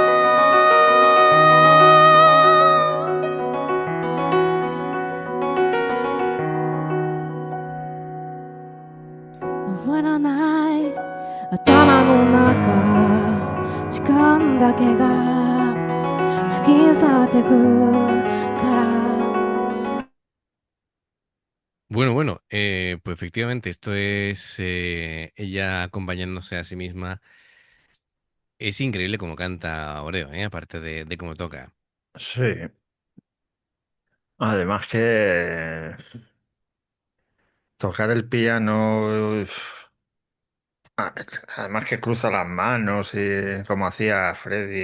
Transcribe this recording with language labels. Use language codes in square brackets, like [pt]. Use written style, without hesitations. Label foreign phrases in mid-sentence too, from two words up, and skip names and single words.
[ja] 終わらない頭の中時間だけが過ぎ去ってくから [es] Bueno, pues efectivamente esto es ella acompañándose a sí misma. Es increíble cómo canta Oreo, aparte de cómo toca. sí. Además que tocar el piano, ah, además que cruza las manos y como hacía Freddie